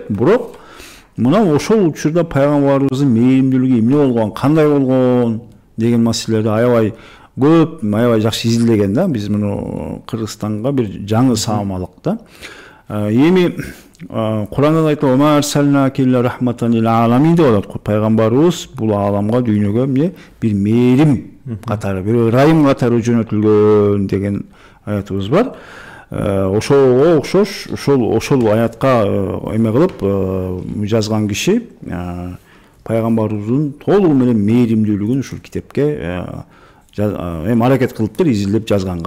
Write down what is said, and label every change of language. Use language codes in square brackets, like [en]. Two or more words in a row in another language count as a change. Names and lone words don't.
[ky] Бирок мына ошол учурда пайгамбарыбыздын мээримдүүлүгү эмне болгон, кандай болгон деген маселелерди аябай көп, аябай жакшы изилдеген да. Биз муну Кыргызстанга бир жаңы саамалык да. Эми Курандан айтылат, [ar] "ما أرسلناك إلا رحمة للعالمين" [ky] деп атат. Пайгамбарыбыз бул ааламга, дүйнөгө эмне бир мээрим катары, бир ырайым катары жөнөтүлгөн деген аятыбыз бар. Ошого окшош ошол аятка эме кылып жазган киши пайгамбарыбыздын толугу менен мээримдүүлүгүн ушул китепке эми аракет кылыптыр, изилдеп жазганга.